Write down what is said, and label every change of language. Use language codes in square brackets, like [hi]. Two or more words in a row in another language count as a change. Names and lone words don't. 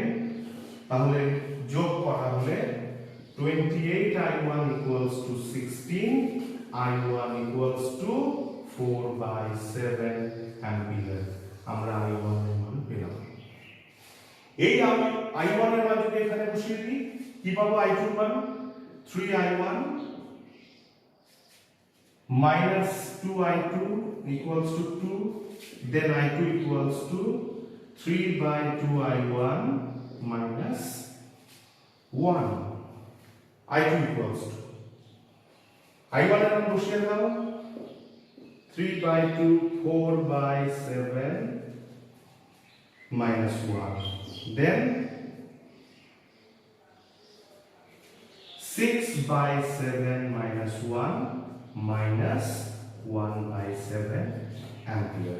[bn] তাহলে যোগ করা হলে 28I1 = 16, I1 = 4/7 অ্যাম্পিয়ার। আমরা I1 এর মান পেলাম। এই I1 এর মান যদি এখানে বসিয়ে দিই কি পাবো? I2 এর মান 3I1 - 2I2 = 2, then I2 = 3/2I1 - 1। I2 I1 এর মান বসিয়ে দাও 3/2, 4/7 - 1, then 6/7 - 1 -1/7 অ্যাম্পিয়ার।